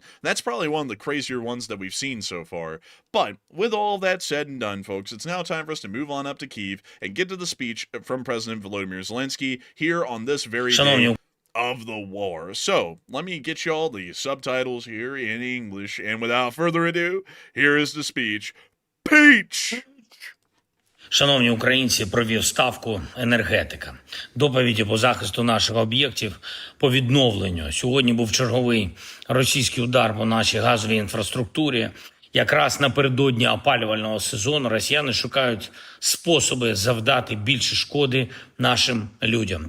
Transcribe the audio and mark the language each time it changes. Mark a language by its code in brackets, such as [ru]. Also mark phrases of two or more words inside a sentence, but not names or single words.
[en] That's probably one of the crazier ones that we've seen so far. But with all that said and done, folks, it's now time for us to move on up to Kyiv and get to the speech from President Volodymyr Zelensky here on this very day of the war. So, let me get y'all the subtitles here in English, and without further ado, here is the speech. Peach! [uk] Шановні українці, провів ставку енергетика. Доповіді по захисту наших об'єктів по відновленню. Сьогодні був черговий російський удар по нашій газовій інфраструктурі. Якраз напередодні опалювального сезону росіяни шукають способи завдати більше шкоди нашим людям.